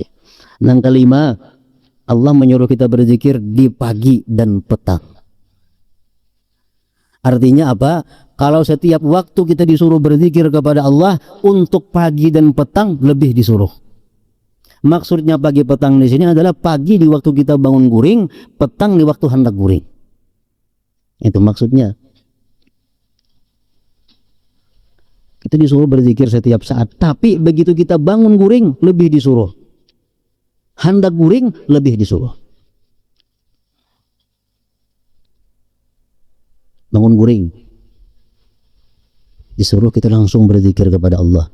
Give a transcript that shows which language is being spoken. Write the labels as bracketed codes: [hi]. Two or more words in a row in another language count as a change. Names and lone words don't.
[id] Yang kelima, Allah menyuruh kita berzikir di pagi dan petang. Artinya apa? Kalau setiap waktu kita disuruh berzikir kepada Allah, untuk pagi dan petang lebih disuruh. Maksudnya pagi petang di sini adalah pagi di waktu kita bangun guring, petang di waktu hendak guring. Itu maksudnya. Kita disuruh berzikir setiap saat, tapi begitu kita bangun guring lebih disuruh. Hendak guring lebih disuruh. Bangun guring disuruh kita langsung berzikir kepada Allah.